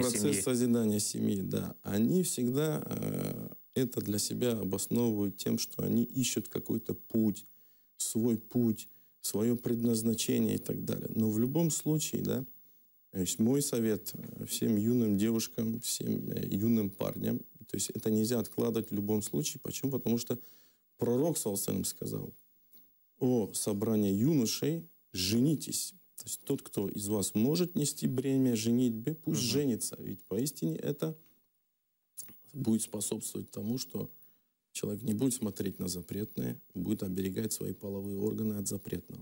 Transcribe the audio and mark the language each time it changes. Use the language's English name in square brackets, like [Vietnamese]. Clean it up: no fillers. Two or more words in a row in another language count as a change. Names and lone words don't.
[Russian] Процесс созидания семьи, да. Они всегда это для себя обосновывают тем, что они ищут какой-то путь, свое предназначение и так далее. Но в любом случае, да, то есть мой совет всем юным девушкам, всем юным парням, то есть это нельзя откладывать в любом случае. Почему? Потому что пророк [Arabic] صلى الله عليه وسلم [Russian] сказал: о собрании юношей, женитесь. То есть тот, кто из вас может нести бремя женитьбы, пусть женится. Ведь поистине это будет способствовать тому, что человек не будет смотреть на запретное, будет оберегать свои половые органы от запретного.